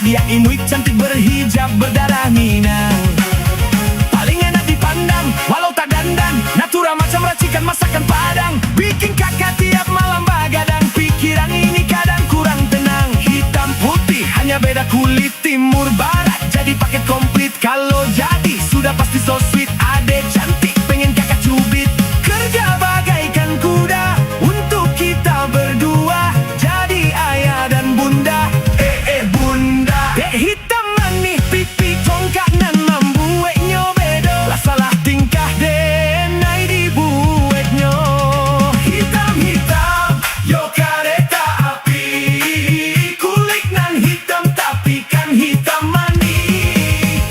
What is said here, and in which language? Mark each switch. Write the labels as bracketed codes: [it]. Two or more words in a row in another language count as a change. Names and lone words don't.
[id] imut cantik berhijab berdarah Minang. Paling enak dipandang walau tak dandan, natura macam racikan masakan Padang. Bikin kakak tiap malam bagadang, pikiran ini kadang kurang tenang. Hitam putih hanya beda kulit, timur barat jadi paket komplit. Kalau jadi sudah pasti [en] so sweet, [id] adek cantik pengen kakak cubit. Kerja bagaikan kuda untuk kita berdua, jadi ayah dan bunda. [min] Bunda dek hitam manis pipi congkak nan membuatnya bedo. Lah salah tingkah denai dibuatnya. Hitam-hitam yo kereta api, kulit nan hitam tapi kan hitam manis.